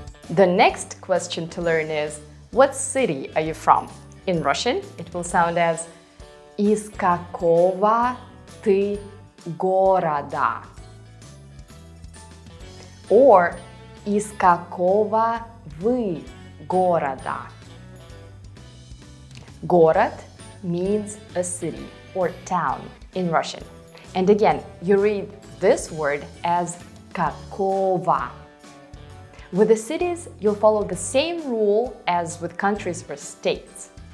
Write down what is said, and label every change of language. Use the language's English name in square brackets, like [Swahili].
[English] The next question to learn is, what city are you from? In Russian, it will sound as [Russian] из какого ты города? Or из какого вы города? [English] Город means a city or town in Russian. And again, you read this word as какого. With the cities, you'll follow the same rule as with countries or states.